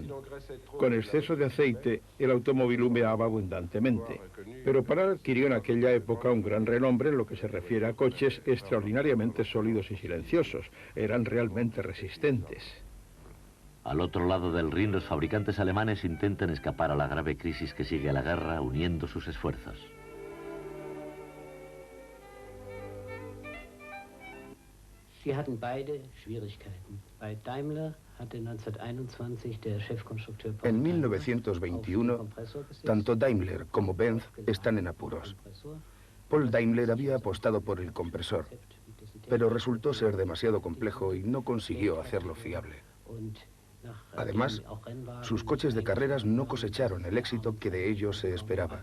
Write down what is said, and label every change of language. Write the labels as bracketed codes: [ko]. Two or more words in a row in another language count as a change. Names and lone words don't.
[es] Con exceso de aceite el automóvil humeaba abundantemente, pero Panhard adquirió en aquella época un gran renombre en lo que se refiere a coches extraordinariamente sólidos y silenciosos. Eran realmente resistentes. Al otro lado del Rin, los fabricantes alemanes intentan escapar a la grave crisis que sigue a la guerra, uniendo sus esfuerzos. [de] Sie hatten beide Schwierigkeiten. Bei Daimler hatte 1921 der Chefkonstrukteur [es] En 1921, tanto Daimler como Benz están en apuros. Paul Daimler había apostado por el compresor, pero resultó ser demasiado complejo y no consiguió hacerlo fiable. Además, sus coches de carreras no cosecharon el éxito que de ellos se esperaba.